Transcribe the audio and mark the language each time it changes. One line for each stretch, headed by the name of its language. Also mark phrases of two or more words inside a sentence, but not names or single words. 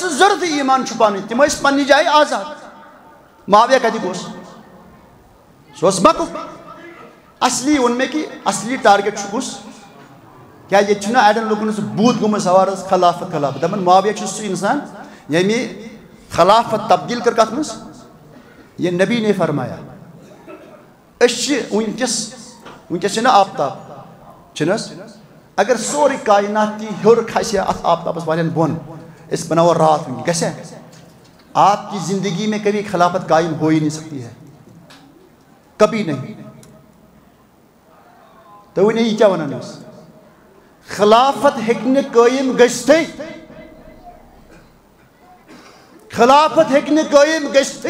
Kashmiri: نہٕ ضروٗرتٕے ایمان چھُپاونٕچ تِم ٲسۍ پننہِ جایہِ آزاد معاویہ کتیُک اوس سُہ اوس مکُک اصلی ووٚن مےٚ کہِ اصلی ٹارگیٹ چھُ کُس کیٛازِ ییٚتہِ چھُنہ اڑٮ۪ن لُکن سُہ بوٗت گوٚمُت سوار حظ خلافت خلافت دپان معاویہ چھُ سُہ انسان ییٚمہِ خلافت تبدیٖل کٔر کتھ منٛز
Urdu: یہ نبی نے فرمایا
Kashmiri: أسۍ چھِ وٕنکٮ۪س چھِنہ آفتاب چھِنہٕ حظ اگر سورُے کاینات تہِ ہیوٚر کھسہِ ہا اتھ آفتابس والٮ۪ن بۄن أسۍ بناوو راتھ وٕنہِ گژھِ
Urdu: آپ کی زندگی میں کبھی خلافت قائم ہو ہی نہیں سکتی ہے, کبھی نہیں. تو وہ نہیں
Kashmiri: کیا ونان اس خلافت ہیکنے قائم گشتے, خلافت ہیکنے قائم گشتے.